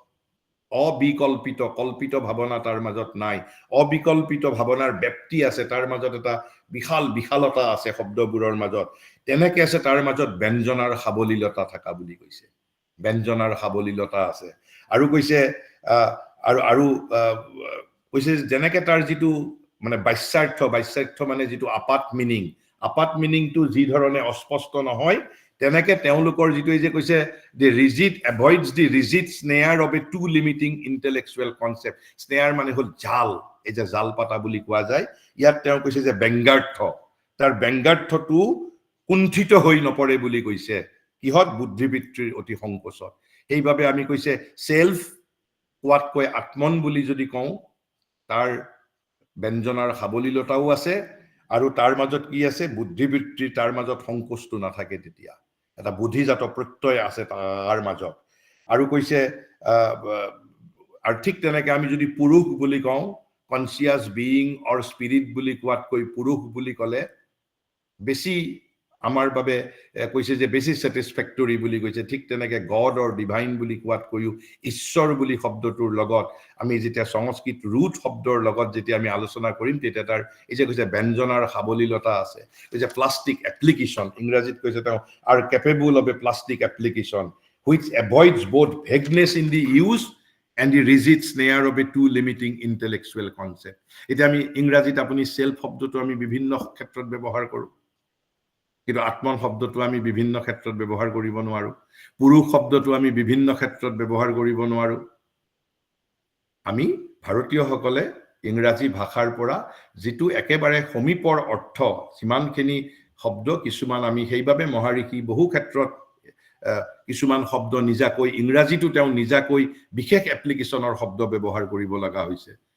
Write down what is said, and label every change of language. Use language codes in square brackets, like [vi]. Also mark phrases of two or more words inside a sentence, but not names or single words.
[as] কল্পিত ভাৱনা তাৰ মাজত নাই অবিকল্পিত ভাৱনাৰ ব্যক্তি আছে তাৰ মাজত এটা বিশালতা আছে শব্দবোৰৰ মাজত তেনেকে আছে তাৰ মাজত ব্যঞ্জনাৰ সাবলীলতা থাকা বুলি কৈছে ব্যঞ্জনাৰ সাবলীলতা আছে আৰু কৈছে আৰু কৈছে যেনেকে তাৰ যেটো মানে বাচ্যাৰ্থ মানে যেটো আপাত মিনিংটো যি ধৰণে অস্পষ্ট নহয় তেনেকে তেওঁলোকৰ যেটো এই যে কৈছে the [en] rigid avoids the rigid snare of a too limiting intellectual concept [as] snare মানে হল জাল এই যে জাল পাতা বুলি কোৱা যায় ইয়াত তেওঁ কৈছে যে ব্যংগাৰ্থ তাৰ ব্যংগাৰ্থটো কুণ্ঠিত হৈ নপৰে বুলি কৈছে কিহত বুদ্ধিবৃত্তিৰ অতি সংকোচত সেইভাবে আমি কৈছে self কোৱাত কৈ আত্মন বুলি যদি কওঁ তাৰ ব্যঞ্জনাৰ সাবলীলতাও আছে আৰু তাৰ মাজত কি আছে বুদ্ধিবৃত্তি তাৰ মাজত সংকোচটো নাথাকে তেতিয়া এটা বুদ্ধিজাত প্ৰত্যয় আছে তাৰ মাজত আৰু কৈছে আৰ্থিক তেনেকে আমি যদি পুৰুষ বুলি কওঁ [en] conscious being or spirit [as] বুলি কোৱাত কৈ পুৰুষ বুলি কলে বেছি আমাৰ বাবে কৈছে যে বেছি স্যাটিসফ্যাক্টৰি বুলি কৈছে ঠিক তেনেকে [en] God or divine [as] বুলি কোৱাত কৈও ঈশ্বৰ বুলি শব্দটোৰ লগত আমি যেতিয়া সংস্কৃত ৰুট শব্দৰ লগত যেতিয়া আমি আলোচনা কৰিম তেতিয়া তাৰ এই যে কৈছে ব্যঞ্জনাৰ সাবলীলতা আছে এই যে [en] plastic application [as] ইংৰাজীত কৈছে তেওঁ [en] are capable of a plastic application which avoids both vagueness in the use and the rigid snare of a too limiting intellectual concept. [as] এটা আমি ইংৰাজীত আপুনি সেলফ শব্দটো আমি বিভিন্ন ক্ষেত্ৰত ব্যৱহাৰ কৰোঁ, কিন্তু আত্মন শব্দটো আমি বিভিন্ন ক্ষেত্ৰত ব্যৱহাৰ কৰিব নোৱাৰো, পুৰুষ শব্দটো আমি বিভিন্ন ক্ষেত্ৰত ব্যৱহাৰ কৰিব নোৱাৰো। আমি ভাৰতীয়সকলে ইংৰাজী ভাষাৰ পৰা যেটো একেবাৰে সমীপৰ অৰ্থ যিমানখিনি শব্দ, কিছুমান আমি সেইভাবে মহাৰিষি বহু ক্ষেত্ৰত কিছুমান শব্দ নিজাকৈ ইংৰাজীটো তেওঁ নিজাকৈ বিশেষ এপ্লিকেশনৰ শব্দ ব্যৱহাৰ কৰিব লগা হৈছে।